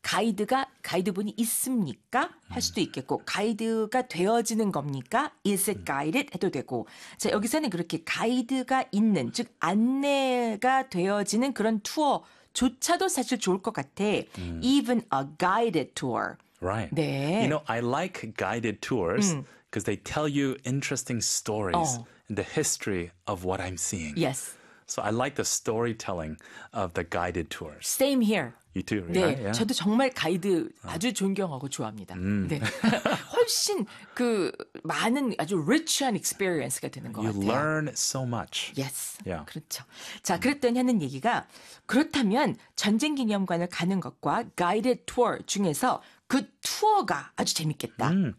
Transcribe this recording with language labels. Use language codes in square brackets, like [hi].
[ko] 가이드가, 가이드분이 있습니까? 할 수도 있겠고 가이드가 되어지는 겁니까? [en] Is it guided? [ko] 해도 되고 자, 여기서 는 그렇게 가이드가 있는 즉 안내가 되어지는 그런 투어조차도 사실 좋을 것 같아. [en] Even a guided tour. Right. [ko] 네. [en] You know, I like guided tours because they tell you interesting stories and the history of what I'm seeing. Yes. So I like the storytelling of the guided tours. Same here. You too, right? [ko] 네, yeah. 저도 정말 가이드 아주 존경하고 좋아합니다. 네. 훨씬 그 많은 아주 rich한 experience가 되는 것 [en] you [ko] 같아요. [en] You learn so much. Yes, yeah. [ko] 그렇죠. 자, 그랬더니 하는 얘기가 그렇다면 전쟁기념관을 가는 것과 guided tour 중에서 그 투어가 아주 재밌겠다.